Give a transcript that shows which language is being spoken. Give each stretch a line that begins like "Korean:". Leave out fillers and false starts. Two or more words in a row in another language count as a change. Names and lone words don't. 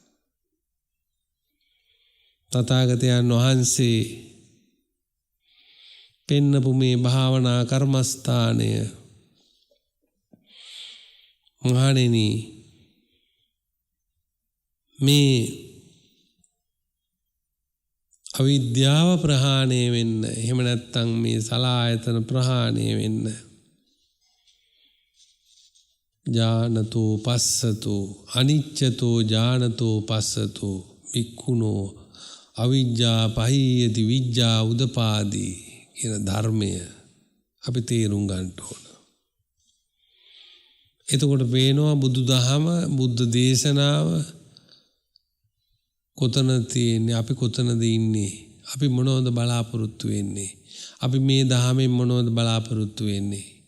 Sinhala: තථාගතයන් වහන්සේ පෙන්නපු මේ භාවනා කර්මස්ථානය මහණෙනි මේ අවිද්‍යාව ප්‍රහාණය වෙන්න එහෙම නැත්නම් මේ සලආයතන ප්‍රහාණය වෙන්න
Pali: ඥානතෝ පස්සතෝ අනිච්චතෝ ඥානතෝ පස්සතෝ වික්ඛුනෝ අවිජ්ජා පහියති විජ්ජා උදපාදී
Sinhala: කියන ධර්මය අපි තේරුම් ගන්න ඕන. එතකොට පේනවා බුදුදහම බුද්ධ දේශනාව කොතන තියෙන්නේ අපි කොතනද ඉන්නේ අපි මොනවද බලාපොරොත්තු වෙන්නේ අපි මේ දහමෙන් මොනවද බලාපොරොත්තු වෙන්නේ